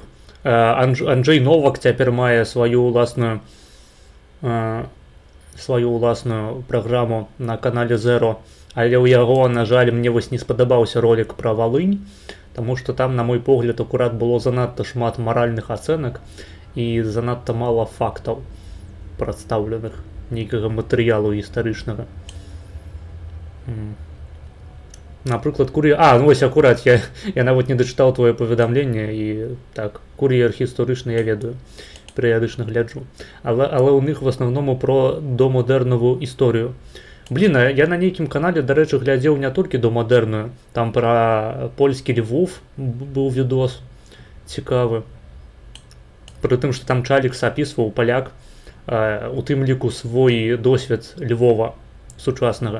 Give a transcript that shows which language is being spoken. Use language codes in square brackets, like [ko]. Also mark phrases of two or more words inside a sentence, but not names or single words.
[be] Анджей Новак цяпер мае сваю ўласную праграму на канале Zero, але ў яго, на жаль, мне вось не спадабаўся ролик пра Валынь, таму што там, на мой погляд, акурат было занадта шмат маральных ацэнак і занадта мала фактаў прадстаўленых, нейкага матэрыялу гістарычнага. Напрыклад, ну вось акурат, я нават не дачытаў твоё паведамленне, і так, кур'ер гістарычны я ведаю, перыядычна гляджу. [uk] Але ў них в асноўному про домодэрновую історыю. [be] Блін, я на нейкім канале, дарэчы, глядзеў не толькі домадэрную, там пра польскі Львов быў відос цікавы. Пры тым, што там Чалікс апісваў, паляк, у тым ліку свой досвед Львова сучаснага.